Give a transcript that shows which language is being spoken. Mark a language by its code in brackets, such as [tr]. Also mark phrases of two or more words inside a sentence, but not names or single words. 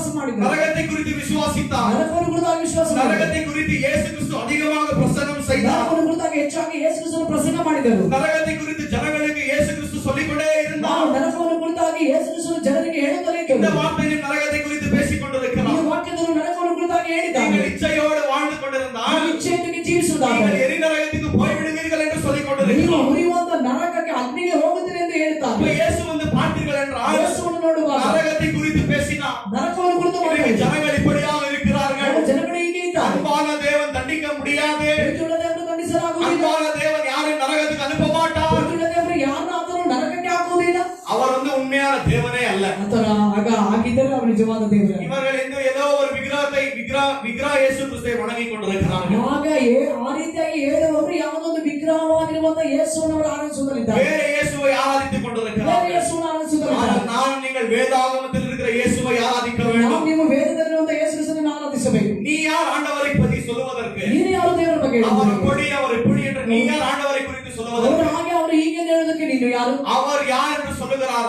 [kn] ಮಾಡಿದರು. [ta] நரகத்தை குறித்து விசுவாசித்தார். [kn] ನರಕವನ್ನು ಕುರಿತಾಗಿ ವಿಶ್ವಾಸ ಮಾಡಿದರು. [ta] நரகத்தை குறித்து இயேசு கிறிஸ்து அதிகமாக பிரசங்கம் செய்தார். [kn] ನರಕವನ್ನು ಕುರಿತಾಗಿ ಹೆಚ್ಚಾಗಿ ಯೇಸು ಕ್ರಿಸ್ತನು ಪ್ರಸಂಗ ಮಾಡಿದರು. [ta] நரகத்தை குறித்து ஜனங்களுக்கு இயேசு கிறிஸ்து சொல்லிக்கொண்டே இருந்தார். [kn] ನಾವು ನರಕವನ್ನು ಕುರಿತಾಗಿ ಯೇಸು ಕ್ರಿಸ್ತನು ಜನರಿಗೆ ಹೇಳುತ್ತಲೇ [ta] இந்த [kn] ಇದ್ದರು. [ta] வார்த்தையில் நரகத்தை குறித்து பேசிக் [kn] ಈ [ta] கொண்டிருக்கிறார். [kn] ವಾಕ್ಯದಲ್ಲಿ ನರಕವನ್ನು ಕುರಿತಾಗಿ ಹೇಳಿದ್ದಾರೆ. [ta] நீங்கள் இச்சையோடு வாழ்ந்து கொண்டிருந்தால் [kn] ಇಚ್ಛೆಯೊಂದಿಗೆ ಜೀವಿಸುವುದಾದರೆ [ta] நீங்கள் எரிநரகத்துக்கு போய்விடுவீர்கள் என்று சொல்லிக் [kn] ನೀವು [ta] கொண்டிருக்கிறார். [kn] ಉರಿಯುವಂತ ನರಕಕ್ಕೆ ಅಗ್ನಿಗೆ ಹೋಗುತ್ತೀರಿ ಎಂದು [ta] இப்ப [kn] ಹೇಳುತ್ತಾರೆ. [ta] இயேசு வந்து பார்த்தீர்கள் என்றால் [kn] ಯೇಸುವನ್ನು ನೋಡುವಾಗ [ta] நரகத்தை குறித்து பேசினார். [kn] ನರಕವನ್ನು ಕುರಿತು [ta] இன்னைக்கு [kn] ಮಾತಾಡಿದರು. [ta] ஜனங்கள் இப்படியாக இருக்கிறார்கள். [kn] ಜನಗಳು ಹೀಗೆ ಇದ್ದಾರೆ. [ta] அன்பான தேவன் தண்டிக்க முடியாது. [kn] ಪ್ರೀತಿಯುಳ್ಳ ದೇವರು ದಂಡಿಸಲಾಗುವುದಿಲ್ಲ. [ta] அன்பான தேவன் யாரையும் நரகத்துக்கு அனுப்ப மாட்டார். [kn] ಪ್ರೀತಿಯುಳ್ಳ ದೇವರು ಯಾರನ್ನ ಆತನು ನರಕಕ್ಕೆ ಹಾಕುವುದಿಲ್ಲ. [ta] அவர் வந்து உண்மையான தேவனே அல்ல. [kn] ಆತರ ಆಗ ಆಗಿದ್ದರೆ ಅವರು ನಿಜವಾದ ದೇವರೇ. [ta] இவர்கள் ஏதோ ஒரு விக்கிரக இயேசு கிறிஸ்துவை வணங்கிக் கொண்டிருக்கிறார்கள். [kn] ಆಗ ಆ ರೀತಿಯಾಗಿ ಹೇಳುವವರು ಯಾವುದೊಂದು ವಿಗ್ರಹವಾಗಿರುವಂತ ಯೇಸುವನ್ನು ಅವರು ಆರಾಧಿಸುವುದಲ್ಲಿದ್ದಾರೆ. [ta] வேற இயேசுவை ஆராதித்துக் [kn] ಬೇರೆ [ta] கொண்டிருக்கிறார்கள். [kn] ಯೇಸುವನ್ನು ಆರಾಧಿಸುವುದಲ್ಲಿದ್ದಾರೆ. [ta] ஆனால் நான் நீங்கள் வேதாகமத்தில் இருக்கிற இயேசுவை ஆராதிக்க வேண்டும். [kn] ನೀವು ವೇದದಲ್ಲಿರುವಂತ ಯೇಸು ಕ್ರಿಸ್ತನನ್ನು ಆರಾಧಿಸಬೇಕು. [ta] நீ யார் ஆண்டவரை பற்றி சொல்லுவதற்கு? [kn] ನೀನು ಯಾರು ದೇವರ ಬಗ್ಗೆ [ta] அவர் [kn] ಹೇಳುವುದಕ್ಕೆ? [ta] கொடி அவர் இப்படி என்று நீ யார் ஆண்டவரை குறித்து [kn] ಅವರು [ta] சொல்லுவதற்கு? [kn] ಹಾಗೆ ಅವರು ಹೀಗೆ ಎಂದು ಹೇಳುವುದಕ್ಕೆ ನೀನು ಯಾರು? [ta] அவர் யார் என்று சொல்லுகிறாரோ